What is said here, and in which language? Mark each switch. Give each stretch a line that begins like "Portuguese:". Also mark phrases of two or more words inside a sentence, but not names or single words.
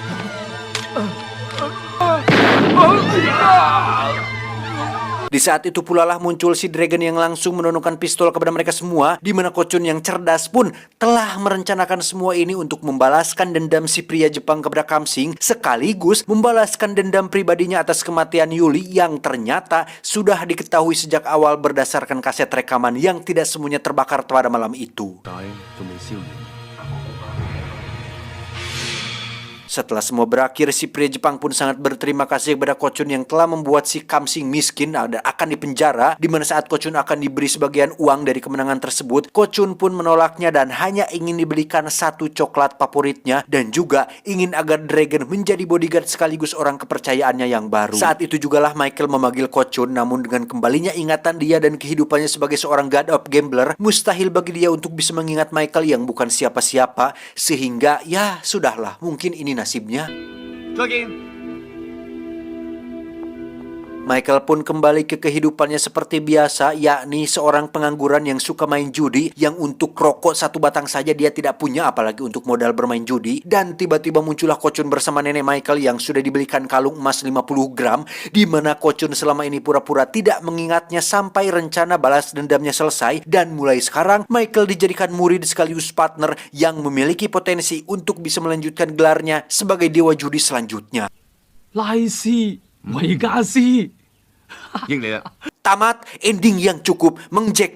Indonesian: Di saat itu pula lah muncul si Dragon yang langsung menodongkan pistol kepada mereka semua, di mana Ko Chun yang cerdas pun telah merencanakan semua ini untuk membalaskan dendam si pria Jepang kepada Kam Sing, sekaligus membalaskan dendam pribadinya atas kematian Yuli yang ternyata sudah diketahui sejak awal berdasarkan kaset rekaman yang tidak semuanya terbakar pada malam itu.
Cantonese: 但係仲未燒完。
Indonesian: Setelah semua berakhir, si pria Jepang pun sangat berterima kasih kepada Ko Chun yang telah membuat si Kam Sing miskin dan akan dipenjara, di mana saat Ko Chun akan diberi sebagian uang dari kemenangan tersebut, Ko Chun pun menolaknya dan hanya ingin dibelikan satu coklat favoritnya dan juga ingin agar Dragon menjadi bodyguard sekaligus orang kepercayaannya yang baru. Saat itu jugalah Michael memanggil Ko Chun, namun dengan kembalinya ingatan dia dan kehidupannya sebagai seorang
English: god of gambler,
Indonesian: mustahil bagi dia untuk bisa mengingat Michael yang bukan siapa-siapa, sehingga ya sudahlah, mungkin ini nasibnya.
Cantonese: 再見。
Indonesian: Michael pun kembali ke kehidupannya seperti biasa, yakni seorang pengangguran yang suka main judi, yang untuk rokok satu batang saja dia tidak punya, apalagi untuk modal bermain judi. Dan tiba-tiba muncullah Ko Chun bersama nenek Michael yang sudah dibelikan kalung emas 50 gram, di mana Ko Chun selama ini pura-pura tidak mengingatnya sampai rencana balas dendamnya selesai. Dan mulai sekarang Michael dijadikan murid sekaligus partner yang memiliki potensi untuk bisa melanjutkan gelarnya sebagai dewa judi selanjutnya.
Cantonese: 拉斯維加斯。應你啦。
Indonesian: Tamat, ending yang cukup menjek